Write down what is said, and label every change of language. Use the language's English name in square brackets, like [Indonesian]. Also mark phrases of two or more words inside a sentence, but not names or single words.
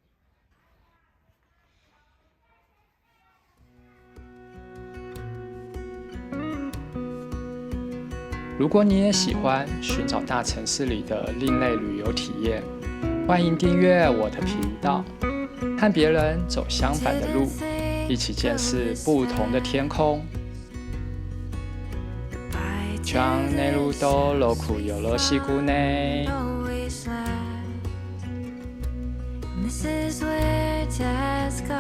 [Chinese] 如果你也喜欢寻找大城市里的另类旅游体验，欢迎订阅我的频道，和别人走相反的路，一起见识不同的天空。 [Japanese] チャンネル登録よろしくね。 [English] This is where